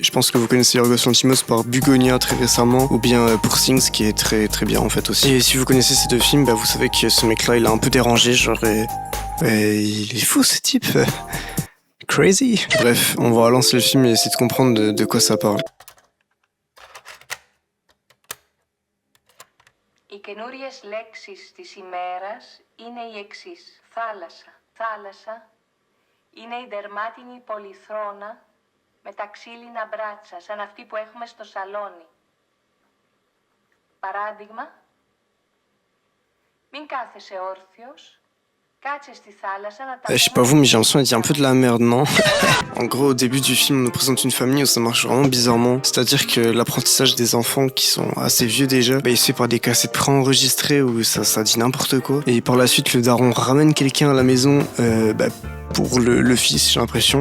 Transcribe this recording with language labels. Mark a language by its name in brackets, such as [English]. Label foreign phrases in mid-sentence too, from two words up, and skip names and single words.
[French] Je pense que vous connaissez Yorgos Lanthimos par Bugonia très récemment, ou bien Poor Things qui est très très bien en fait aussi. Et si vous connaissez ces deux films, vous savez que ce mec-là il a un peu dérangé, genre il est fou ce type. Crazy. Bref, on va lancer le film et essayer de comprendre de quoi ça parle. [Greek] Οι καινούριες λέξεις της ημέρας είναι οι εξής. Θάλασσα. Θάλασσα είναι η δερμάτινη πολυθρόνα με τα ξύλινα μπράτσα, σαν αυτή που έχουμε στο σαλόνι. Παράδειγμα, μην κάθεσαι όρθιος, κάτσε στη θάλασσα να τα... [French] Je sais pas vous, mais j'ai l'impression qu'il y a un peu de la merde, non? En gros, au début du film, on nous présente une famille où ça marche vraiment bizarrement. C'est-à-dire que l'apprentissage des enfants qui sont assez vieux déjà, il se fait par des cassettes préenregistrées où ça dit n'importe quoi. Et par la suite, le daron ramène quelqu'un à la maison pour le fils, j'ai l'impression.